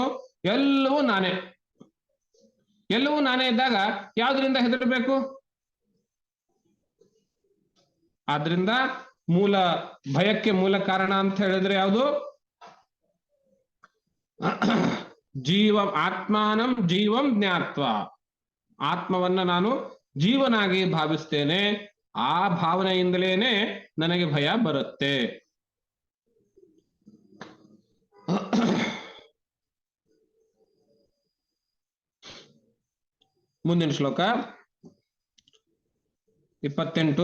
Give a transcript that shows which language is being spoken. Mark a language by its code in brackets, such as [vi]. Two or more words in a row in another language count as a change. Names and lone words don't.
[kn] ಎಲ್ಲವೂ ನಾನೇ. ಎಲ್ಲವೂ ನಾನೇ ಇದ್ದಾಗ ಯಾವ್ದ್ರಿಂದ ಹೆದರ್ಬೇಕು? ಆದ್ರಿಂದ ಭಯಕ್ಕೆ ಮೂಲ ಕಾರಣ ಅಂತ ಹೇಳಿದ್ರೆ ಯಾವುದು? [sa] ಆತ್ಮಾನಂ ಜೀವಂ ಜ್ಞಾತ್ವ, [kn] ಆತ್ಮವನ್ನ ನಾನು ಜೀವನಾಗಿ ಭಾವಿಸ್ತೇನೆ, ಆ ಭಾವನೆಯಿಂದಲೇನೆ ನನಗೆ ಭಯ ಬರುತ್ತೆ. ಮುಂದಿನ ಶ್ಲೋಕ 28.